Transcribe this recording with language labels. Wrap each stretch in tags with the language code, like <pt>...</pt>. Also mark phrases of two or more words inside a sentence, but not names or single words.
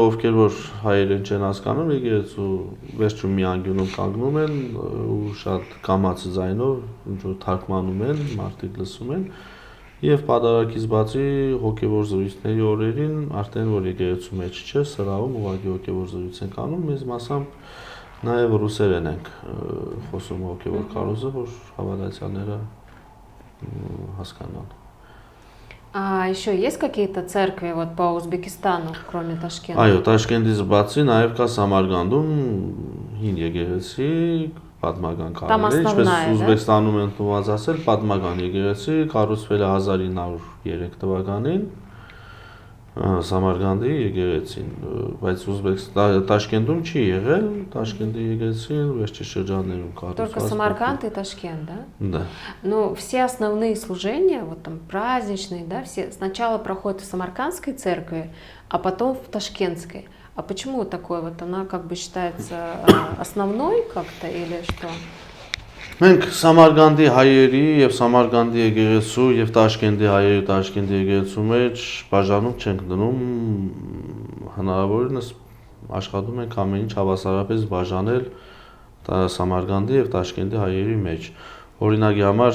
<hy>ովքեր որ հայերեն չեն հասկանում, եկեղեցու վերջում մի անկյունում կանգնում են ու շատ կամաց ձայնով ինչ որ թարգմանում են, մարդիկ լսում են եւ պատարակից բացի հոգեվոր զրույցների օրերին արդեն որ եկեղեցու մեջ չէ, սրահում ուղղակի հոգեվոր զրույց են անում, մեզ մասամբ նաեւ ռուսերեն ենք խոսում հոգեվոր քարոզը, որ հավատացյալները հասկանան։</hy> <ru>А еще есть какие-то церкви вот по Узбекистану, кроме Ташкента?</ru> <hy>Այո, Տաշկենտից բացի նաև կա Սամարգանդում հին եկեղեցի, պատմական քարեր, ինչպես Ուզբեկստանում են ընդունված ասել, պատմական եկեղեցի, կառուցվել է 1903 թվականին, Սամարգանդի եկեղեցին, բայց Տաշկենտում չի եղել, Տաշկենտի եկեղեցին վերջի շրջաններում կառուցված։</hy> <ru>Только Самарканд и Ташкент, да? Да. Ну, все основные служения, вот там праздничные, да, все сначала проходят в Самаркандской церкви, а потом в Ташкентской. А почему такое? Вот она как бы считается основной как-то или что?</ru> <hy>Մենք Սամարգանդի հայերի եւ Սամարգանդի եկեղեցու եւ Տաշկենտի հայերի Տաշկենտի եկեղեցու մեջ բաժանում չենք դնում, հնարավորինս աշխատում ենք ամեն ինչ հավասարապես բաժանել Սամարգանդի եւ Տաշկենտի հայերի մեջ։ Օրինակի համար</hy>